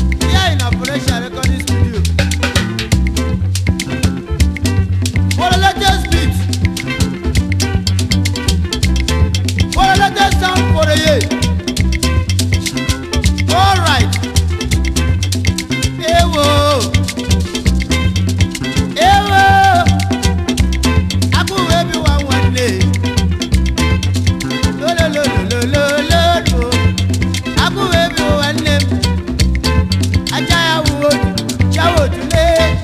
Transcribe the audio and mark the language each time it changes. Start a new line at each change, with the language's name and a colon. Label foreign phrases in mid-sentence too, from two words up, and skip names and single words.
English: Here in Operation Recording Studio. For the latest beat. For the latest sound for the year. All right.
Igbo: Ewo. Ewo. Akụ wee bi nwa nwanne. Lo, lo, lo, lo, lo, lo, lo, lo. Akụ wee bi nwa nwanne m. Aja ya wụ otu, ya wụ otu lee.